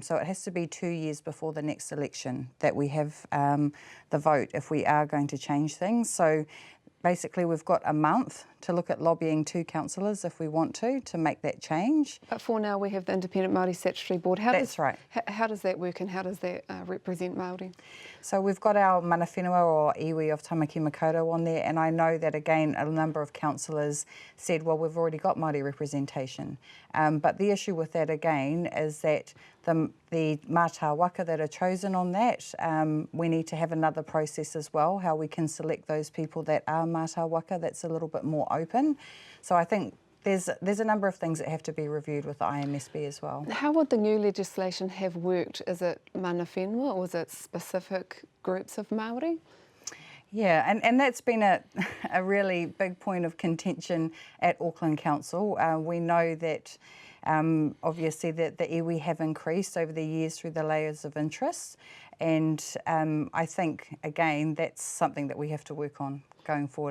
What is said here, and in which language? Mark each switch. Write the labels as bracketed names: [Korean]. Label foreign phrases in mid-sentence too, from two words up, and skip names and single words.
[English] So it has to be 2 years before the next election that we have the vote if we are going to change things. So basically we've got a month to look at lobbying 2 councillors if we want to make that change. But for now we have the Independent Māori Statutory Board. That's right. How does that work and how does that represent Māori? So we've got our [Māori] mana whenua [English] or iwi of Tāmaki Makaurau on there, and I know that again a number of councillors said, well, we've already got Māori representation. But the issue with that again is that the [Māori] mātā waka [English] that are chosen on that, we need to have another process as well, how we can select those people that are [Māori] mātā waka [English] that's a little bit more open. So I think there's a number of things that have to be reviewed with the IMSB as well. How would the new legislation have worked? Is it [Māori] mana whenua [English] or is it specific groups of Māori? Yeah, and that's been a really big point of contention at Auckland Council. We know that obviously that the iwi have increased over the years through the layers of interest, and I think, again, that's something that we have to work on going forward.